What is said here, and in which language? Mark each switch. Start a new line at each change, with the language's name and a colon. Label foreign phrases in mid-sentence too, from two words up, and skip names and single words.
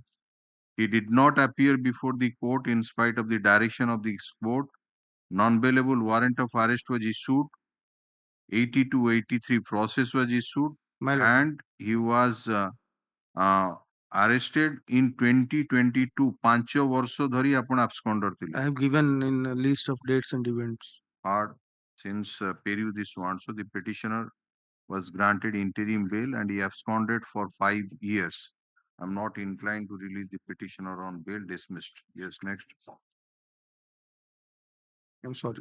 English: He did not appear before the court in spite of the direction of the court. Non-bailable warrant of arrest was issued. 82/83 process was issued, and he was arrested in 2022.
Odia: 5 ବର୍ଷ ଧରି ଆପଣ absconder ଥିଲେ.
English: I have given in a list of dates and events. Hard since Peru this one, so the petitioner was granted interim bail and he absconded for 5 years. I'm not inclined to release the petitioner on bail. Dismissed. Yes, next. I'm sorry.